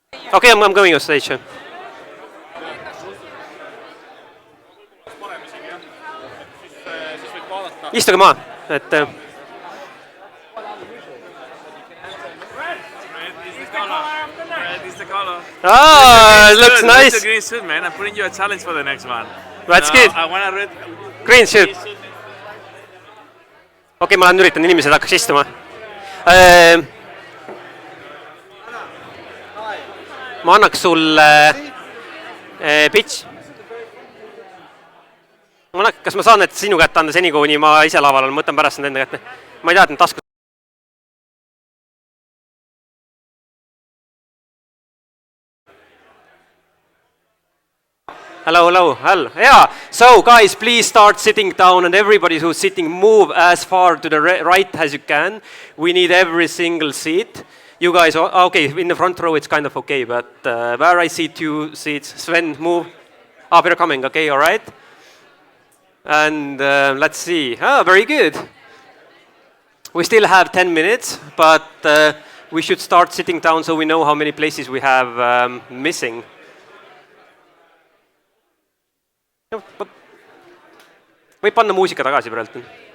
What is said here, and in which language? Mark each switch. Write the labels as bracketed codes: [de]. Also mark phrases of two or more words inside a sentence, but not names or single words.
[en] Okay, I'm going on stage. [et] Istuge maha, et [en] Red is the color. it looks nice. It's a green suit, man. I'm putting you a challenge for the next one. That's good. I want a red. Green suit. [et] Okei, ma üritan, inimesed hakkaks istuma. Ma annaks sulle pitch. Kas ma saan need sinu kätte anda seni, kuni ma ise laval olen, ma võtan pärast need enda kätte. Ma ei tea, et need taskud. [en] Hello. Yeah. So, guys, please start sitting down, and everybody who's sitting, move as far to the right as you can. We need every single seat. You guys, okay, in the front row it's kind of okay, but where I see 2 seats, Sven, move. They're coming, okay, all right. And let's see. Very good. We still have 10 minutes, but we should start sitting down so we know how many places we have missing. [et] Võib panna muusika tagasi praegu.